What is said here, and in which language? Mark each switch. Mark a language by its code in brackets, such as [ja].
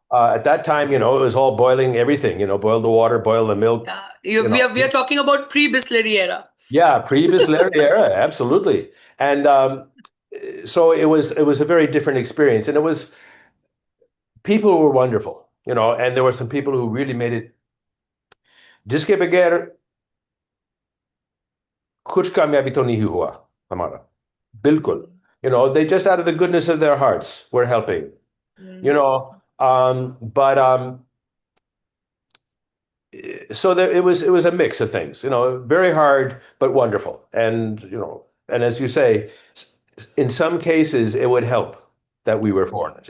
[en] at that time, it was all boiling everything, boil the water, boil the milk, Yeah. you know. We are talking about pre-Bisleri era. Yeah, previous Larry era, absolutely. And so it was a very different experience, and it was people were wonderful, and there were some people who really made it. [hi] जिसके बगैर कुछ कामयाबी तो नहीं हुआ हमारा बिल्कुल. Hmm. [en] They just out of the goodness of their hearts were helping. you Hmm. know but so it was a mix of things, very hard but wonderful. And as you say, in some cases it would help that we were foreigners.